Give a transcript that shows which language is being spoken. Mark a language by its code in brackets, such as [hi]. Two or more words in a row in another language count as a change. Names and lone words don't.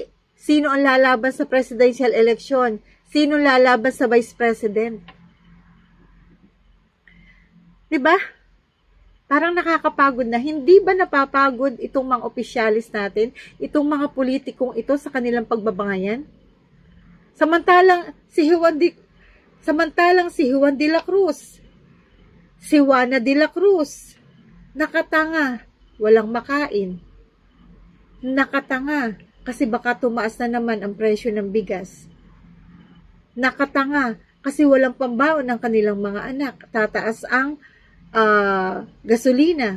[tl] Sino ang lalaban sa presidential election? Sino lalaban sa vice president? Diba? Parang nakakapagod na. Hindi ba napapagod itong mga opisyalis natin, itong mga politikong ito sa kanilang pagbabangayan? Samantalang si Juan de la Cruz, si Juana de la Cruz, nakatanga, walang makain. Nakatanga, kasi baka tumaas na naman ang presyo ng bigas. Nakatanga, kasi walang pambaon ng kanilang mga anak. Tataas ang gasolina.